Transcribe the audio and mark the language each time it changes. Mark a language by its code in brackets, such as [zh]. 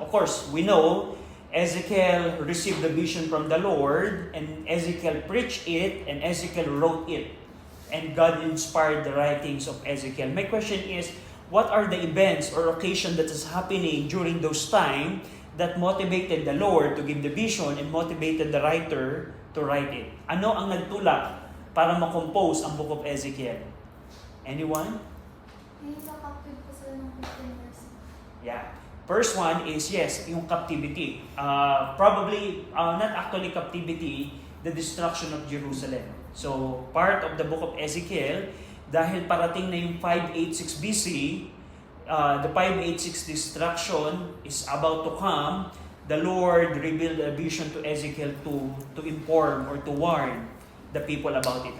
[en] Of course, we know Ezekiel received the vision from the Lord, and Ezekiel preached it, and Ezekiel wrote it. And God inspired the writings of Ezekiel. My question is, what are the events or occasion that is happening during those time that motivated the Lord to give the vision and motivated the writer to write it? [tl] Ano ang nagtulak para ma-compose ang book of Ezekiel? [en] Anyone? [tl] Yung sa captive po sila ng 15 years. [en] Yeah. First one is, yes, yung captivity. Probably, not actually captivity, the destruction of Jerusalem. So, part of the book of Ezekiel, [tl] dahil parating na yung [en] 586 BC, the 586 destruction is about to come, the Lord revealed a vision to Ezekiel to inform or to warn the people about it.